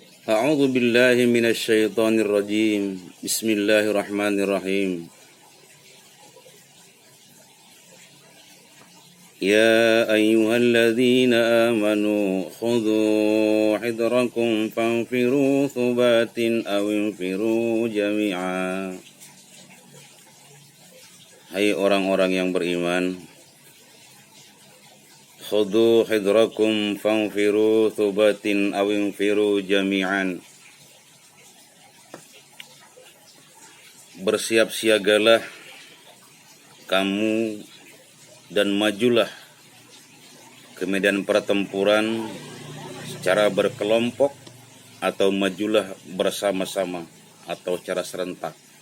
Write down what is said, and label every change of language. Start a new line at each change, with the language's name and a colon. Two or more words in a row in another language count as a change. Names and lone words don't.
Arabic: أعوذ بالله من الشيطان الرجيم. بسم الله الرحمن الرحيم. يا أيها الذين آمنوا خذوا حذركم فانفروا ثبات أو انفروا جميعا.
Indonesian: Hai orang-orang yang beriman,
Arabic: خذوا حذركم فانفروا ثبات أو انفروا جميعا. Bersiap-siagalah kamu dan majulah ke medan pertempuran secara berkelompok atau majulah bersama-sama atau secara serentak.